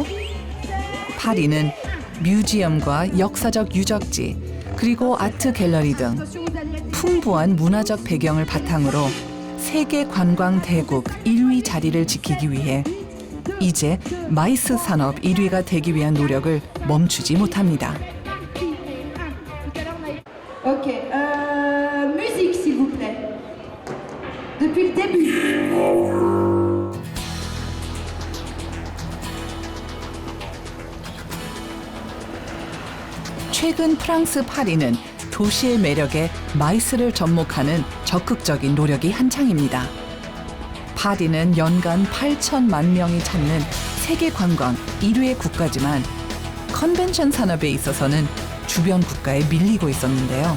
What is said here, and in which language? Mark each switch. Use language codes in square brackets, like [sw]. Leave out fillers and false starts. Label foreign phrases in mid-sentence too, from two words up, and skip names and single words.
[ko] 파리는 뮤지엄과 역사적 유적지, 그리고 아트 갤러리 등 풍부한 문화적 배경을 바탕으로 세계 관광 대국 1위 자리를 지키기 위해 이제 마이스 산업 1위가 되기 위한 노력을 멈추지 못합니다. [fr] Ok, musique s'il vous plaît. Depuis le début. [ko] 최근 프랑스 파리는 도시의 매력에 마이스를 접목하는 적극적인 노력이 한창입니다. 파리는 연간 8천만 명이 찾는 세계 관광 1위의 국가지만 컨벤션 산업에 있어서는 주변 국가에 밀리고 있었는데요.